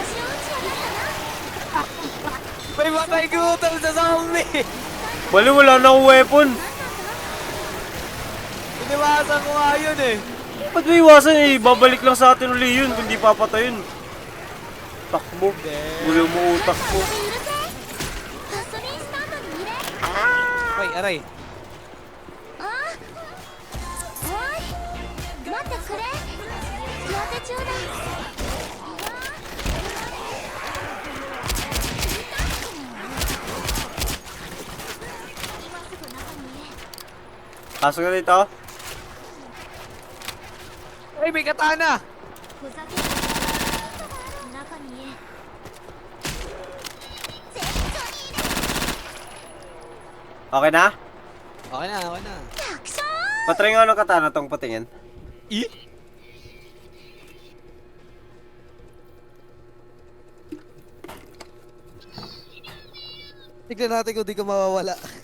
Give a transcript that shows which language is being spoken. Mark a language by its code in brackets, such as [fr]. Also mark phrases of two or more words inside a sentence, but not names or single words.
[tl] May matay gutom sa zombie! Bali, wala na akong weapon. Iniwasan ko nga yun eh. Ba't may iwasan eh? Babalik lang sa atin uli yun kung di papatayin. Takbo. Gulo mo utak mo. [ja] ガソリンスタンドに入れ。 [tl] Aray, aray. [ja] ああ。おい。待ってくれ。手当て中だ。 [tl] Pasok na dito. Ay, may katana! [ja] ふざけんな。中に入れ。全部に入れ。 [tl] Okay na? Okay na. [ja] 楽勝。 [tl] Patry nga ng katana tong patingin. Eh? Tignan natin kung di ka mawawala.